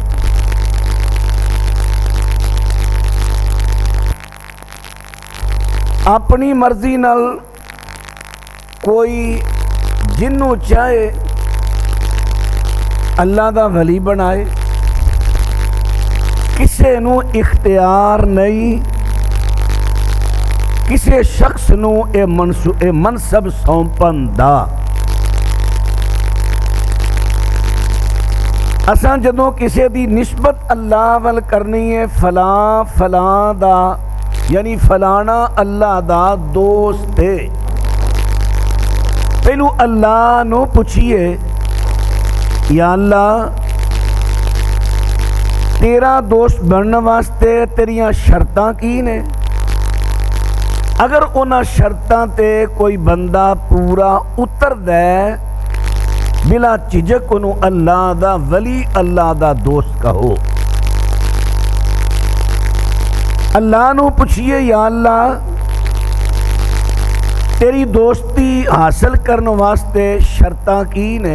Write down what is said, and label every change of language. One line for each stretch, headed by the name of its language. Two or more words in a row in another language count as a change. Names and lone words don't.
Punjabi: اپنی مرضی نال کوئی جنوں چاہے اللہ دا ولی بنائے، کسے نو اختیار نہیں کسے شخص نو اے منصب سونپن دا۔ اساں جدوں کسے دی نسبت اللہ ول کرنی ہے فلاں فلاں دا، یعنی فلانا اللہ دا دوست ہے، پہلو اللہ نو پوچھئے یا اللہ تیرا دوست بننے واسطے تیریاں شرطاں کی نے؟ اگر انہاں شرطاں تے کوئی بندہ پورا اتر دے بلا جھجک انہوں اللہ دا ولی اللہ دا دوست کہو۔ اللہ نو پوچھئے یا اللہ تیری دوستی حاصل کرنے واسطے شرطاں کی نے؟